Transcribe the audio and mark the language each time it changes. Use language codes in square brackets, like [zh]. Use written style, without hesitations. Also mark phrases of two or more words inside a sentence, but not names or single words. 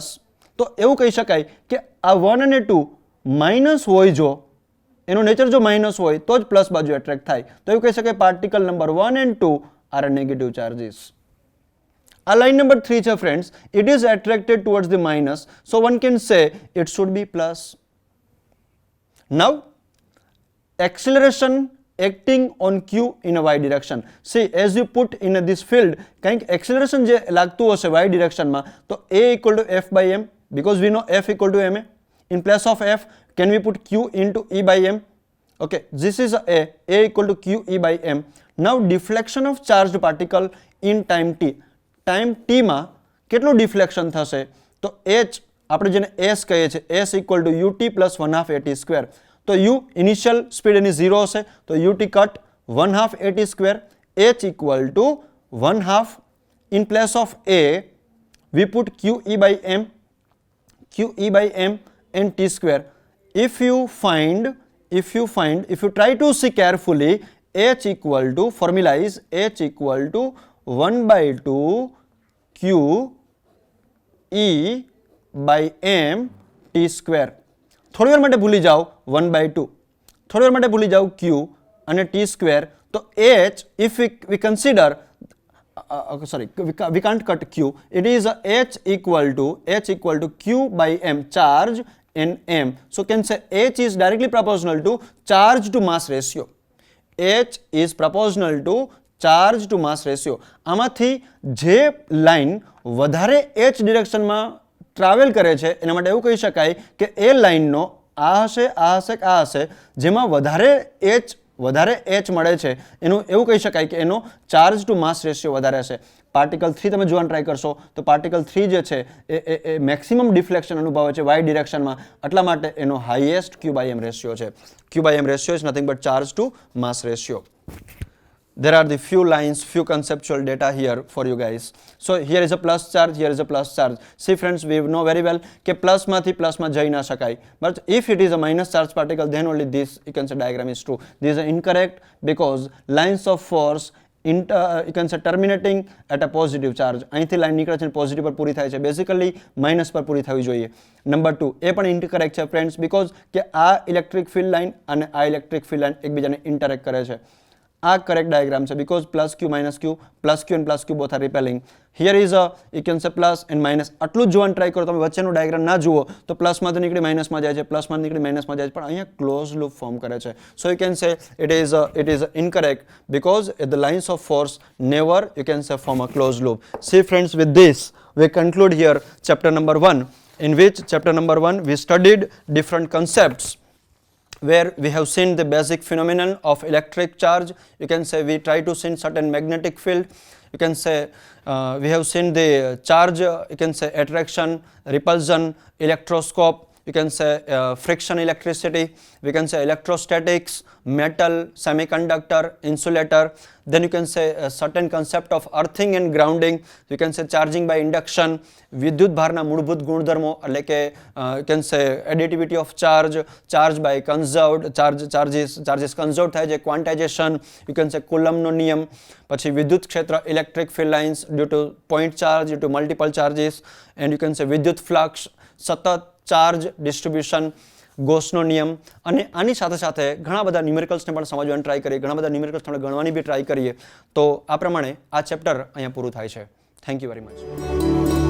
[gu] તો એવું કહી શકાય કે આ 1 અને 2 માઇનસ હોય, જો એનું નેચર જો માઇનસ હોય તો જ પ્લસ બાજુ એટ્રેક્ટ થાય. તો એવું કહી શકાય [en] particle number 1 and 2 are negative charges. આ line number 3 છે ફ્રેન્ડ્સ, it is attracted towards the minus, so one can say it should be plus. નાઉ acceleration acting on q in a y direction. See, as you put in this field, કંઈક acceleration [gu] જે લાગતું હશે [en] y direction [gu] માં, તો [en] a equal to f by m, because we know f equal to ma. In place of f, can we put q into e by m? Okay, this is a equal to q e by m. Now deflection of charged particle in time t. [gu] Time t માં કેટલું ડિફ્લેક્શન થશે? તો h આપણે જેને s કહીએ છીએ, [en] s equal to ut plus 1/2 at square. [gu] તો u [en] initial speed [gu] એની 0 હશે, તો ut કટ 1/2 [en] at square. h equal to 1/2. In place of a, we put qe by m and t square. If you try to see carefully, h equal to, formula is h equal to 1/2 q e by m t square. [gu] થોડી વાર માટે ભૂલી જાઓ 1/2, થોડી વાર માટે ભૂલી જાઓ q અને [en] t square. તો h, if we consider, we can't cut q, it is h equal to q by m, charge in m. So can say h is directly proportional to charge to mass ratio. h is proportional to charge to mass ratio. [gu] આમાંથી જે લાઇન વધારે h ડિરેક્શનમાં ટ્રાવેલ કરે છે એના માટે એવું કહી શકાય કે એ લાઇનનો આ હશે, આ હશે, આ હશે, જેમાં વધારે h મળે છે એનું એવું કહી શકાય કે એનો [en] charge to mass ratio [gu] વધારે હશે. પાર્ટિકલ 3 તમે જોવાનું ટ્રાય કરશો તો પાર્ટિકલ 3 જે છે એ [en] maximum deflection [gu] અનુભવે છે વાય ડિરેક્શનમાં, એટલા માટે એનો [en] highest Q by M ratio [gu] છે. [en] Q by M ratio is nothing but charge to mass ratio. There are the few lines, few conceptual data here for you guys. So here is a plus charge, here is a plus charge. See friends, we know very well [gu] કે પ્લસ માંથી પ્લસમાં જઈ ના શકાય. [en] But if it is a minus charge particle, then only this, you can say, diagram is true. This is incorrect because lines of force you can say terminating at a positive charge. [gu] અહીંથી લાઈન નીકળે છે પોઝિટિવ પર પૂરી થાય છે, બેઝિકલી માઇનસ પર પૂરી થવી જોઈએ. નંબર 2 એ પણ ઇન્કરેક્ટ છે ફ્રેન્ડ્સ, બીકોઝ કે આ [en] electric field line [gu] અને આ [en] electric field line [gu] એકબીજાને ઇન્ટરેક્ટ કરે છે. [en] આ correct diagram છે because plus q minus q, plus q and plus q both are repelling. here is a you can say plus and minus. [gu] આટલું જ જોવાનું ટ્રાય કરો, તમે વચ્ચેનો ડાયાગ્રામ ના જુઓ તો પ્લસમાંથી નીકળી માઇનસમાં જાય છે, પ્લસમાં નીકળી માઇનસમાં જાય છે, પણ અહીંયા [en] close loop form [gu] કરે છે. [en] so you can say it is incorrect because the lines of force never, you can say, form a closed loop. See friends, with this we conclude here chapter number 1, in which chapter number 1 we studied different concepts where we have seen the basic phenomenon of electric charge. You can say we try to see certain magnetic field. You can say we have seen the charge, you can say attraction, repulsion, electroscope, you can say friction electricity, we can say electrostatics, metal, semiconductor, insulator. Then you can say a certain concept of earthing and grounding. You can say charging by induction, [gu] વિદ્યુત ભારના મૂળભૂત ગુણધર્મો એટલે કે [en] you can say additivity of charge by conserved, charges conserved [gu] થાય છે, [en] quantization, you can say [gu] કુલમ્બનો નિયમ. પછી વિદ્યુત ક્ષેત્ર, [en] electric field lines due to point charge, due to multiple charges, and you can say વિદ્યુત flux, [gu] સતત ચાર્જ ડિસ્ટ્રીબ્યુશન, ગોસનો નિયમ. અને આની સાથે સાથે ઘણા બધા ન્યુમેરિકલ્સને પણ સમજવાની ટ્રાય કરીએ, ઘણા બધા ન્યુમેરિકલ્સ આપણે ગણવાની બી ટ્રાય કરીએ. તો આ પ્રમાણે આ ચેપ્ટર અહીંયા પૂરું થાય છે. [en] thank you very much.